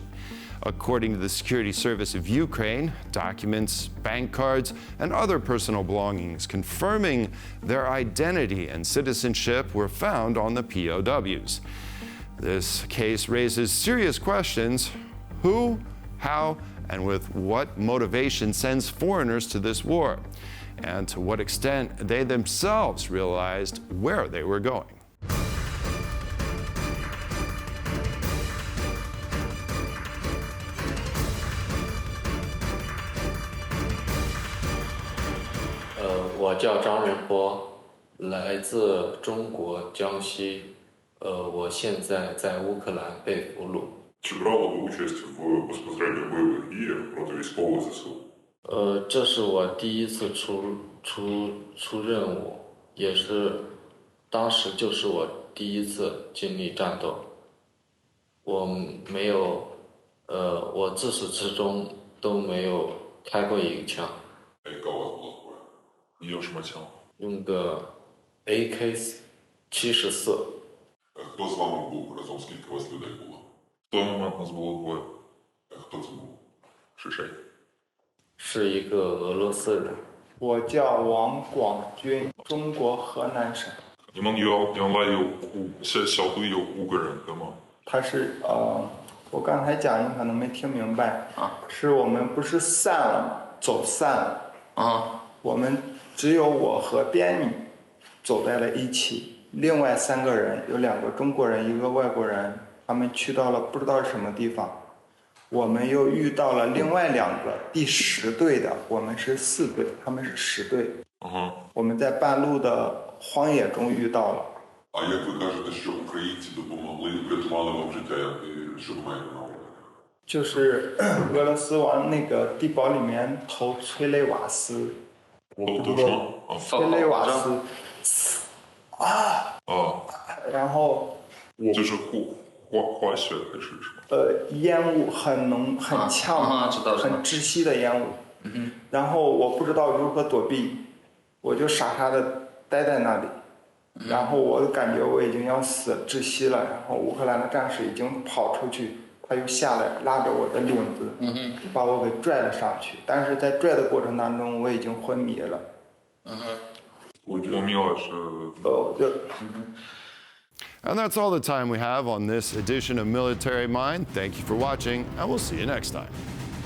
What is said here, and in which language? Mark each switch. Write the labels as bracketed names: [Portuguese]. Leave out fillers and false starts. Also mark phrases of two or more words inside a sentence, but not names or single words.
[English] According to the Security Service of Ukraine, documents, bank cards, and other personal belongings confirming their identity and citizenship were found on the POWs. This case raises serious questions. Who, how, and with what motivation sends foreigners to this war? And to what extent they themselves realized where they were going. [Chinese] 我叫张仁波，来自中国江西。我现在在乌克兰被俘虏。 [Ukrainian] Чи брали ви участь в безпосередньо бойових діях проти військових ЗСУ? [Chinese] 这是我第一次出任务，也是当时就是我第一次经历战斗。我没有，我自始至终都没有开过一个枪。 [Ukrainian] Яка у вас була зброя? Є шматян. [Chinese] 用的 AK-74。 [Ukrainian] Хто з вами був разом? Скільки у вас людей було? В той момент нас було 2. Хто це був? Шишей? [Chinese] 是一个俄罗斯人。我叫王广军，中国河南省。你们原来有小队有5个人对吗？他是我刚才讲你可能没听明白啊，是我们不是散了，走散了啊，我们只有我和边女走在了一起。另外3个人，有2个中国人，1个外国人，他们去到了不知道是什么地方。我们又遇到了另外2个第10队的，我们是4队，他们是10队。我们在半路的荒野中遇到了。 [Ukrainian] А як ви кажете, що українці допомогли, врятували вам життя, що ви маєте на увазі? [Chinese] 就是俄罗斯往那个地堡里面投催泪瓦斯。都说催泪瓦斯。然后就是化学还是什么？烟雾很浓很呛，很窒息的烟雾。然后我不知道如何躲避，我就傻傻的待在那里。然后我感觉我已经要死窒息了，然后乌克兰的战士已经跑出去，他又下来拉着我的领子，把我给拽了上去。但是在拽的过程当中，我已经昏迷了。 [English] And that's all the time we have on this edition of Military Mind. Thank you for watching, and we'll see you next time.